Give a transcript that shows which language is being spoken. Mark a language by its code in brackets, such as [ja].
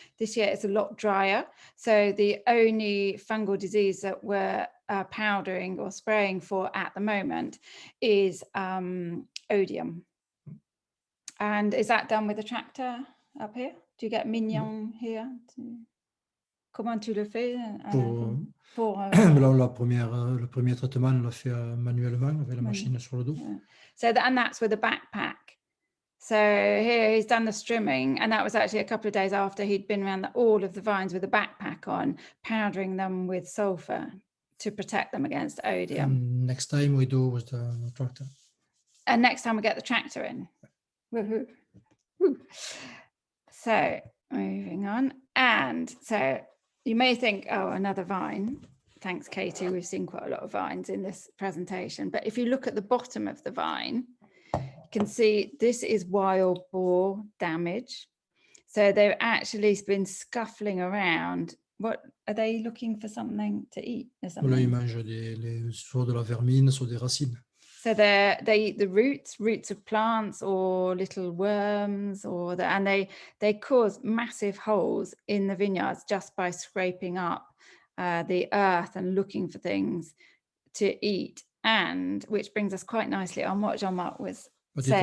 [en] This year it's a lot drier. So the only fungal disease that we're powdering or spraying for at the moment is odium. And is that done with a tractor up here? Do you get Mignon here? [fr] Comment tu le fais? Le premier traitement, on l'a fait manuellement avec la machine sur le dos. [en] Yeah. So and that's with a backpack. So here he's done the strimming, and that was actually a couple of days after he'd been around all of the vines with a backpack on, powdering them with sulfur to protect them against odium. And next time we do with the tractor. And next time we get the tractor in. Woohoo. Woo. So moving on, and so you may think, oh, another vine. Thanks, Katie. We've seen quite a lot of vines in this presentation, but if you look at the bottom of the vine, you can see this is wild boar damage. So they've actually been scuffling around. What are they looking for? Something to eat or something? [fr] Là, ils mangent soit de la vermine, soit des racines. [en] So they eat the roots of plants or little worms, and they cause massive holes in the vineyards just by scraping up the earth and looking for things to eat. And which brings us quite nicely on what Jean-Marc was saying